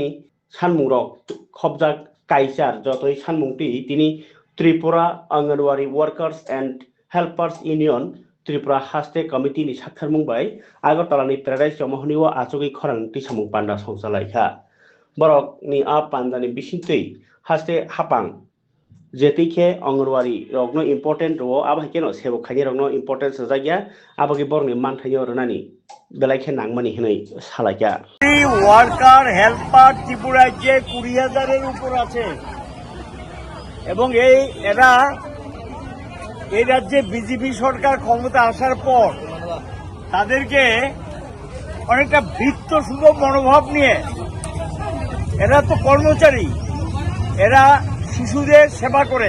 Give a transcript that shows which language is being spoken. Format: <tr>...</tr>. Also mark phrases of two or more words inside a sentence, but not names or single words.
<trp>sanmung rok khobjak kaisar jotoi sanmungti tini Tripura Anganwadi Workers and Helpers Union Tripura Haste Committee ni sakharmung bai Agartala ni Paradise Mohoniwa achogi khorang ti samung panda songsalai kha borok ni a panda ni bisintui haste hapang जेतिखे अंगनवाड़ी रगनो इम्पोर्टेंट रो आबा केनो सेबो खानि रगनो इम्पोर्टेंट सजागिया आबागे बरनि मानथायो रनानि बेलाइखे नांमानि हनै सालाइया</trp> <bn>ওয়ার্কার হেল্পার ত্রিপুরায় যে 20,000-এর উপর আছে এবং এরা এই রাজ্যে বিজেপি সরকার ক্ষমতা আসার পর তাদেরকে অনেকটা বৃত্ত সুলভ মনোভাব নিয়ে এরা তো কর্মচারী এরা শিশুদের সেবা করে</bn>